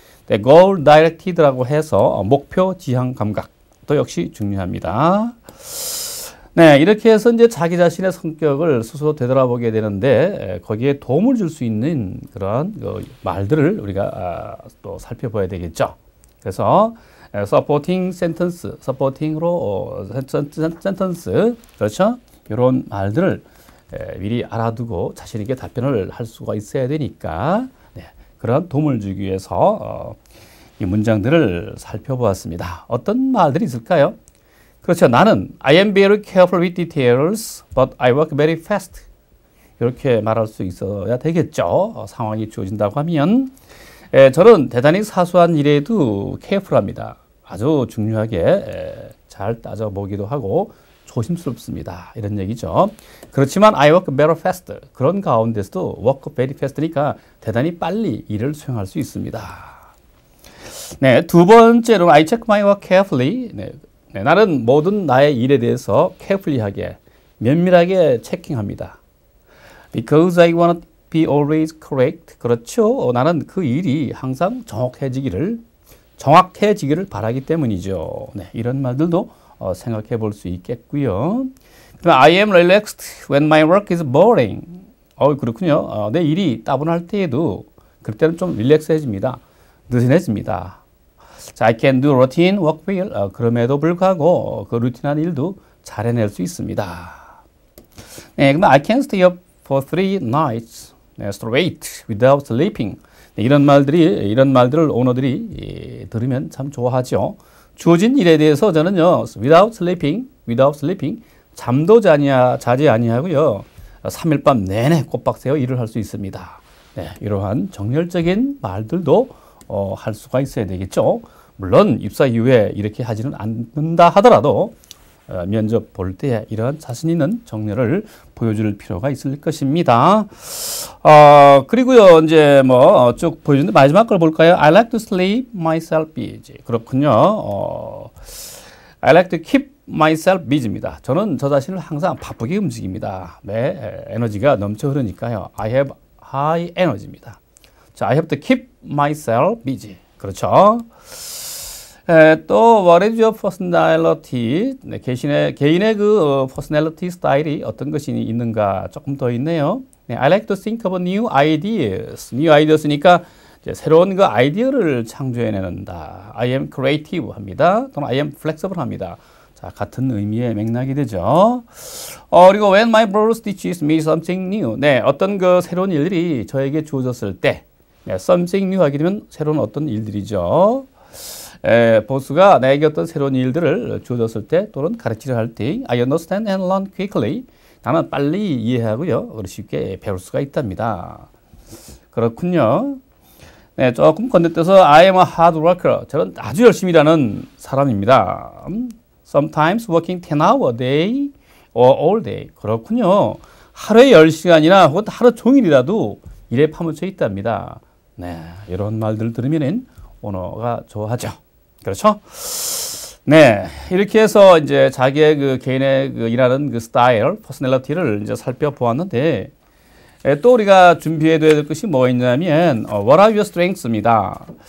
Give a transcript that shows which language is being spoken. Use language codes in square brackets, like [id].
[en] goal directed [ko] 라고 해서 목표 지향 감각도 역시 중요합니다. 네, 이렇게 해서 이제 자기 자신의 성격을 스스로 되돌아보게 되는데 거기에 도움을 줄 수 있는 그런 말들을 우리가 또 살펴봐야 되겠죠. 그래서 supporting sentence, supporting으로 sentence, 그렇죠? 이런 말들을 미리 알아두고 자신 있게 답변을 할 수가 있어야 되니까 네, 그런 도움을 주기 위해서 이 문장들을 살펴보았습니다. 어떤 말들이 있을까요? 그렇죠. 나는 [en] I am very careful with details, but I work very fast. [ko] 이렇게 말할 수 있어야 되겠죠. 상황이 주어진다고 하면 저는 대단히 사소한 일에도 careful합니다. 아주 중요하게 잘 따져보기도 하고 조심스럽습니다. 이런 얘기죠. 그렇지만 [en] I work very fast. [ko] 그런 가운데서도 [en] work very fast [ko] 니까 대단히 빨리 일을 수행할 수 있습니다. 네, 두 번째로 [en] I check my work carefully. [ko] 네, 나는 모든 나의 일에 대해서 carefully하게, 면밀하게 체킹합니다. [en] Because I want to be always correct. [ko] 그렇죠. 나는 그 일이 항상 정확해지기를 바라기 때문이죠. 네, 이런 말들도 생각해 볼 수 있겠고요. [en] I am relaxed when my work is boring. [ko] 그렇군요. 내 일이 따분할 때에도 그때는 좀 릴렉스해집니다. 느슨해집니다. [en] 자, I can do routine work well. [ko] 그럼에도 불구하고 그 루틴한 일도 잘 해낼 수 있습니다. 네, 그러면 [en] I can stay up for 3 nights straight without sleeping. [ko] 네, 이런 말들을 오너들이 들으면 참 좋아하죠. 주어진 일에 대해서 저는요, [en] without sleeping, [ko] 잠도 자지 아니하고요, 3일 밤 내내 꼬박 새워 일을 할 수 있습니다. 네, 이러한 정열적인 말들도 할 수가 있어야 되겠죠. 물론 입사 이후에 이렇게 하지는 않는다 하더라도 면접 볼 때 이러한 자신 있는 정렬을 보여줄 필요가 있을 것입니다. 그리고요, 이제 쭉 보여주는데 마지막 걸 볼까요? [en] I like to sleep myself busy. [ko] 그렇군요. [en] I like to keep myself busy입니다. [ko] 저는 저 자신을 항상 바쁘게 움직입니다. 네, 에너지가 넘쳐 흐르니까요. [en] I have high energy입니다. 자, I have to keep myself busy. [ko] 그렇죠. [en] 또 what is your personality? [ko] 네, 개인의 그 personality 스타일이 어떤 것이 있는가 조금 더 있네요. [en] 네, I like to think of new ideas. new ideas [ko] 니까 이제 새로운 그 아이디어를 창조해낸다. [en] I am creative 합니다. [ko] 또는 [en] I am flexible 합니다. [ko] 자, 같은 의미의 맥락이 되죠. [en] 그리고 when my boss teaches me something new. [ko] 네, 어떤 그 새로운 일들이 저에게 주어졌을 때, 네, [en] something new [ko] 하게 되면 새로운 어떤 일들이죠. 보스가 나에게 어떤 새로운 일들을 주어졌을 때 또는 가르치려 할 때 [en] I understand and learn quickly. [ko] 나는 빨리 이해하고요. 쉽게 배울 수가 있답니다. 그렇군요. 네, 조금 건너뛰어서 [en] I am a hard worker. [ko] 저는 아주 열심히 일하는 사람입니다. [en] Sometimes working 10 hours a day or all day. [ko] 그렇군요. 하루에 10시간이나 혹은 하루 종일이라도 일에 파묻혀 있답니다. 네, 이런 말들을 들으면 언어가 좋아하죠. 그렇죠? 네, 이렇게 해서 이제 자기의 그 개인의 그 일하는 그 스타일, 퍼스널리티를 이제 살펴보았는데 또 우리가 준비해둬야 될 것이 뭐가 있냐면 [en] What are your strengths [ko] 입니다.